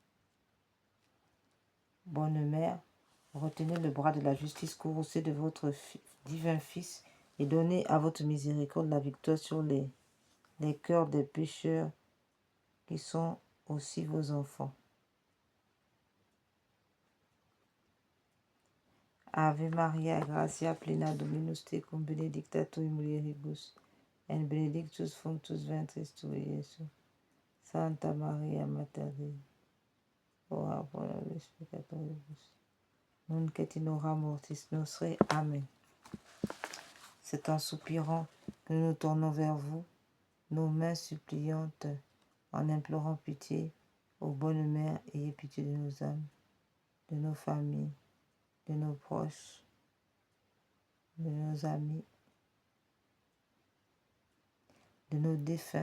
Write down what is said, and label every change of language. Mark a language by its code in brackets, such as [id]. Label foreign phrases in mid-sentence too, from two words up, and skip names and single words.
[fr] Bonne Mère, retenez le bras de la justice courroucé de votre divin Fils et donnez à votre miséricorde la victoire sur les cœurs des pécheurs qui sont aussi vos enfants. [la] Ave Maria, gratia plena Dominus tecum, benedicta tu in mulieribus, et benedictus fructus ventris tui, Iesus. Santa Maria, Mater Dei, ora pro nobis peccatoribus, nunc et in hora mortis nostre. Amen. [fr] C'est en soupirant que nous nous tournons vers vous, nos mains suppliantes, en implorant pitié. Ô bonne Mère, ayez pitié de nos âmes, de nos familles, de nos proches, de nos amis, de nos défunts.